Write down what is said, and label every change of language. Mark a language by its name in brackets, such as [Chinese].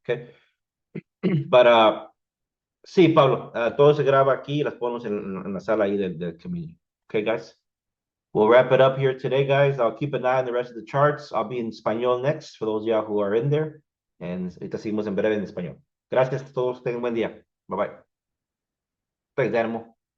[Spanish] Okay, but sí, Pablo, todo se graba aquí y las ponemos en la sala ahí del community. [English] Okay, guys. We'll wrap it up here today, guys. I'll keep an eye on the rest of the charts. I'll be in español next for those of y'all who are in there. [Spanish] And ahorita seguimos en breve en español. Gracias a todos. Tengan un buen día. Bye bye. Thanks, Animal.